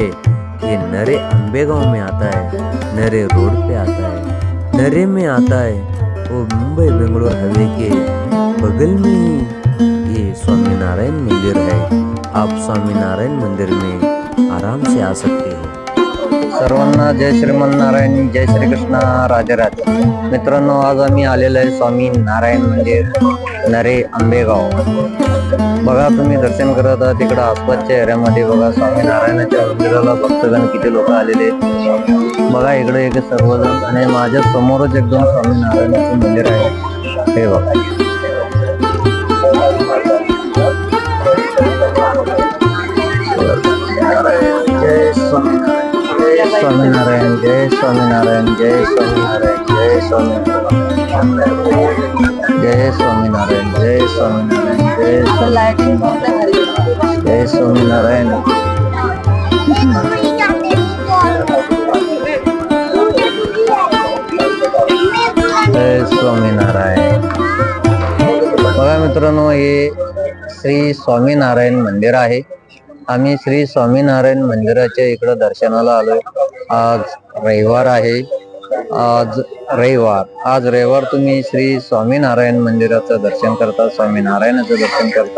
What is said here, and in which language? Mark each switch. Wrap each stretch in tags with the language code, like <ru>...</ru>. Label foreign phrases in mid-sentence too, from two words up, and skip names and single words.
<hi>ये नरे अंबेगांव में आता है, नरे रोड पे आता है, नरे में आता है. वो मुंबई बेंगलोर हाईवे के बगल में ही ये स्वामीनारायण मंदिर है. आप स्वामीनारायण मंदिर में आराम से आ सकते हो.</hi> <mr>सर्वांना जय श्रीमन्नारायण, जय श्री कृष्ण, राधे राधे. मित्रांनो, आज आम्ही आलेलो आहे स्वामी नारायण मंदिर, नरे आंबेगाव. बघा, तुम्ही दर्शन करत आहात. तिकडं आसपासच्या एरियामध्ये बघा, स्वामीनारायणाच्या मंदिराला भक्तगण किती लोक आलेले. बघा, इकडे एक सर्वजण, आणि माझ्या समोरच एकदम स्वामीनारायणाचं मंदिर आहे. हे बघा, जय स्वामीनारायण, जय स्वामीनारायण, जय स्वामीनारायण, जय स्वामीनारायण, जय स्वामीनारायण, जय स्वामीनारायण, जय स्वामीनारायण, जय स्वामीनारायण. जय स्वामीनारायण. बघा मित्रांनो, हे श्री स्वामीनारायण मंदिर आहे. आम्ही श्री स्वामीनारायण मंदिराच्या इकडं दर्शनाला आलोय. आज रविवार आहे. आज रविवार तुम्ही श्री स्वामीनारायण मंदिराचं दर्शन करतात, स्वामीनारायणाचं दर्शन करतात.</mr>